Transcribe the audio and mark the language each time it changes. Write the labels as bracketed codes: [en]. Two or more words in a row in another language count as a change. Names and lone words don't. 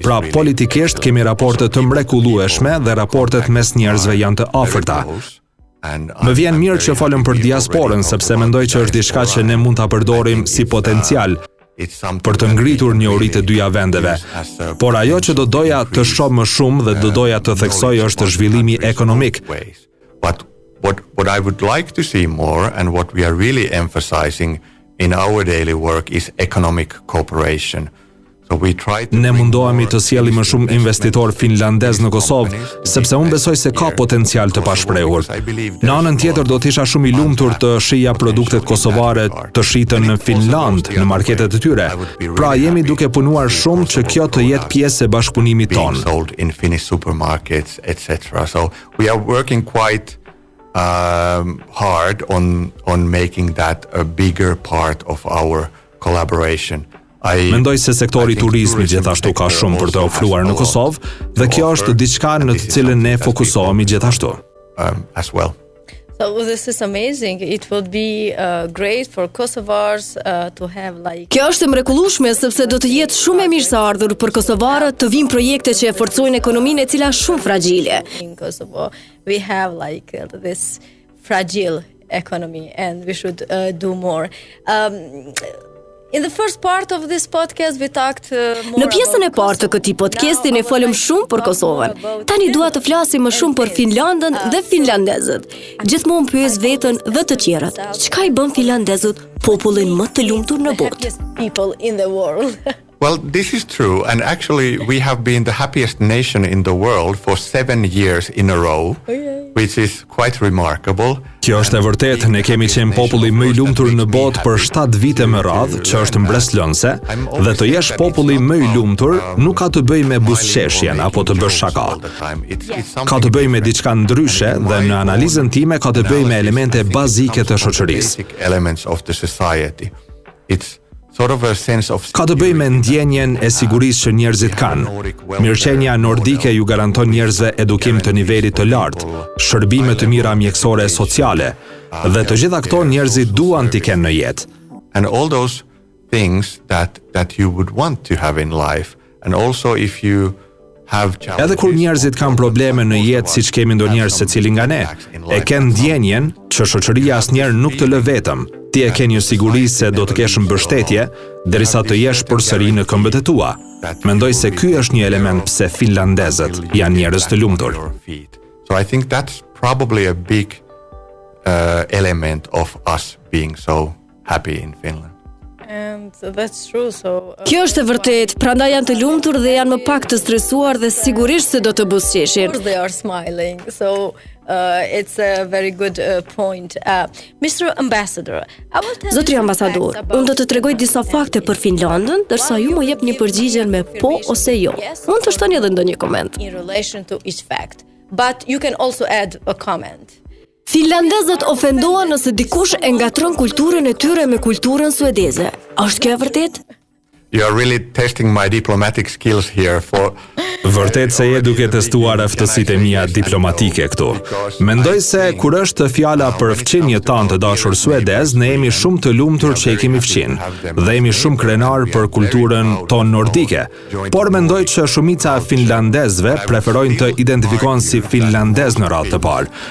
[sq] Pra, politikisht kemi raporte të mrekullueshme dhe raportet mes njerëzve janë të afërta. Më vjen mirë që folëm për diasporën, sepse mendoj që është diçka që ne mund ta përdorim si potencial për të ngritur njohuritë e dyja vendeve. Por ajo që do doja të shoh më shumë dhe do doja të theksoj është zhvillimi ekonomik. [en] What I would like to see more and what we are really emphasizing in our daily work is economic cooperation. [sq] Ne mundohemi të sjellim më shumë investitor finlandez në Kosovë, sepse unë besoj se ka potencial të pashprehur. Në anën tjetër do të isha shumë i lumtur të shija produktet kosovare të shitën në Finland, në marketet e tyre. Pra jemi duke punuar shumë që kjo të jetë pjesë e bashkëpunimit tonë. [en] Sold in Finnish supermarkets, etc. So we are working quite hard on making that a bigger part of our collaboration. [sq] Mendoj se sektori i turizmit gjithashtu ka shumë për të ofruar në Kosovë dhe kjo është diçka në të cilën ne fokusohemi gjithashtu. [en] As well. So this is amazing. It would be great for Kosovars to have like. [sq] Kjo është e mrekullueshme sepse do të jetë shumë e mirë se ardhur për kosovarët të vinë projekte që e forcojnë ekonominë e cila është shumë fragjile. [en] In Kosovo we have like this fragile economy and we should do more. In the first part of this podcast we talked more. [sq] Në pjesën e parë të këtij podcasti ne folëm shumë për Kosovën. Tani dua të flasim më shumë për Finlandën dhe finlandezët. Gjithmonë pyes veten dhe të tjerët, çka i bën finlandezët popullin më të lumtur në botë? [en] People in the world. Well, this is true, and actually we have been the happiest nation in the world for 7 years in a row, which is quite remarkable. [sq] Kjo është e vërtetë, ne kemi qenë populli më i lumtur në botë për 7 vite me radhë, që është mbreslënse, dhe të jesh populli më i lumtur nuk ka të bëjë me buzëqeshjen apo të bësh shaka. Ka të bëjë me diçka ndryshe dhe në analizën time ka të bëjë me elemente bazike të shoqërisë. Ka të bëjë me ndjenjen e sigurisë që njerëzit kanë. Mirëqenia nordike ju garanton njerëzve edukim të nivelit të lartë, shërbime të mira mjekësore e sociale, dhe të gjitha këto njerëzit duan t'i kenë në jetë. [en] And all those things that you would want to have in life, and also if you have [sq] Edhe kur njerëzit kanë probleme në jetë siç kemi ndonjëherë secili nga ne, e kanë ndjenjen që shoqëria asnjëherë nuk të lë vetëm. Ti e ke një siguri se do të kesh mbështetje derisa të jesh përsëri në këmbët e tua. Mendoj se ky është një element pse finlandezët janë njerëz të lumtur. [en] So I think that's probably a big element of us being so happy in Finland. And that's true. So [sq] Kjo është e vërtetë, prandaj janë të lumtur dhe janë më pak të stresuar dhe sigurisht se do të buzëqeshin. [en] they are smiling. So it's a very good point. Mr. Ambassador, I will tell [sq] Zotri [en] you some [sq] ambasador, [en] facts about [sq] unë do të tregoj disa fakte për Finlandën, ndërsa ju më jep një përgjigje me po ose jo. Mund të shtoni edhe ndonjë koment. [en] in relation to each fact. But you can also add a comment. [sq] Finlandezët ofendohen nëse dikush e ngatron kulturën e tyre me kulturën suedeze. Është kjo e vërtetë? [en] You are really testing my diplomatic skills here for [sq] Vërtet se je duke testuar aftësitë e mia diplomatike këtu. Mendoj se kur është fjala për fqinjet tanë të dashur suedez, ne jemi shumë të lumtur që i kemi fqin dhe jemi shumë krenar për kulturën tonë nordike. Por mendoj që shumica finlandezëve preferojnë të identifikohen si finlandez në radhë të parë.